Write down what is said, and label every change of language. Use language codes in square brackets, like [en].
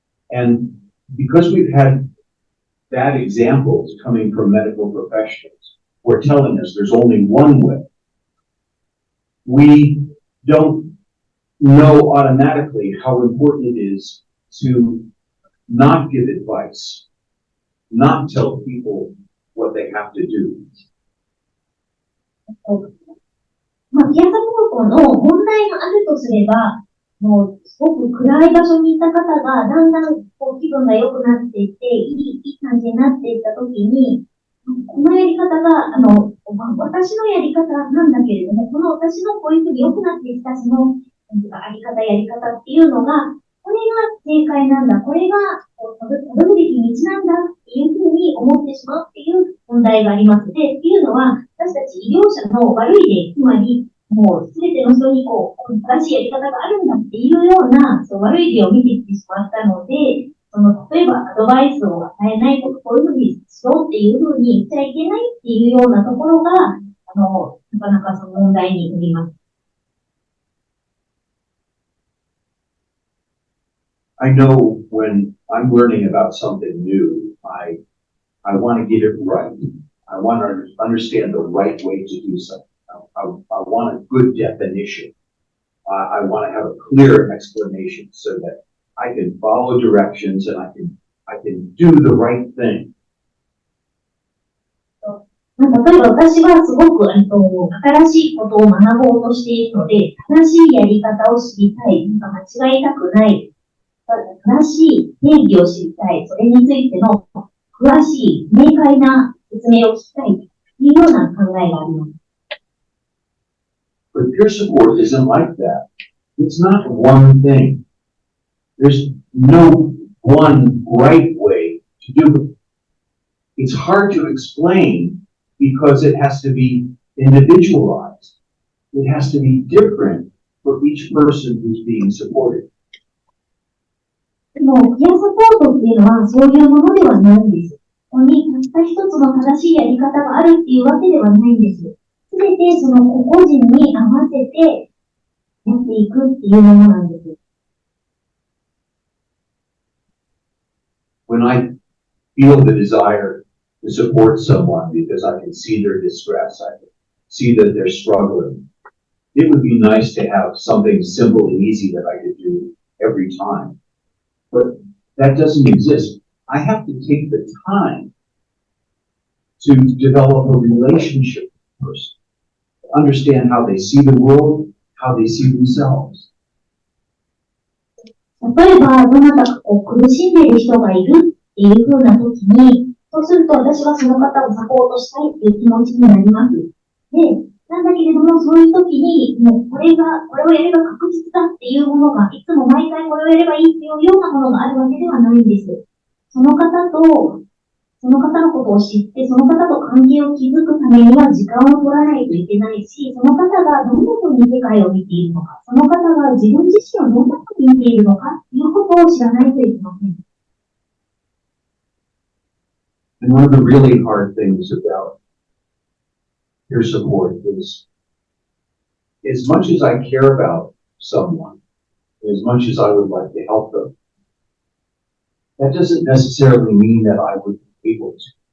[en] And because we've had bad examples coming from medical professionals who are telling us there's only one way, we don't know automatically how important it is to not give advice, not tell people what they have to do. [ja] ピアサポートの問題があるとすれば、もうすごく暗い場所にいた方がだんだん気分が良くなっていって、いい感じになっていったときに、このやり方が、私のやり方なんだけれども、この私のこういうふうに良くなってきたその、あり方、やり方っていうのが、これが正解なんだ、これがたどるべき道なんだっていうふうに思ってしまうっていう問題があります。で、っていうのは、私たち医療者の悪い例、つまり、もうすべての人に正しいやり方があるんだっていうような、悪い例を見てきてしまったので、例えばアドバイスを与えないとか、こういうふうにしようっていうふうに言っちゃいけないっていうようなところが、なかなかその問題になります。 [en] I know when I'm learning about something new, I want to get it right. I want to understand the right way to do something. I want a good definition. I want to have a clear explanation so that I can follow directions and I can do the right thing. [ja] 例えば私はすごく新しいことを学ぼうとしているので、正しいやり方を知りたい、間違いたくない、正しい定義を知りたい、それについての詳しい明快な説明を聞きたいというような考えがあります。 [en] But peer support isn't like that. It's not one thing. There's no one right way to do it. It's hard to explain because it has to be individualized. It has to be different for each person who's being supported. [ja] でも、ピアサポートっていうのはそういうものではないんです。ここにたった一つの正しいやり方があるっていうわけではないんです。すべてその個々人に合わせてやっていくっていうものなんです。 [en] When I feel the desire to support someone because I can see their distress, I can see that they're struggling, it would be nice to have something simple and easy that I could do every time. But that doesn't exist. I have to take the time to develop a relationship with the person, understand how they see the world, how they see themselves. [ja] 例えば、どなたか苦しんでいる人がいるっていう風な時に、そうすると私はその方をサポートしたいっていう気持ちになります。で、なんだけれども、そういう時に、もうこれをやれば確実だっていうものが、いつも毎回これをやればいいっていうようなものがあるわけではないんです。その方のことを知って、その方と関係を築くためには時間を取らないといけないし、その方がどんな風に世界を見ているのか、その方が自分自身をどんな風に見ているのかということを知らないといけません。 [en] And one of the really hard things about peer support is, as much as I care about someone, as much as I would like to help them, that doesn't necessarily mean that I would be able to.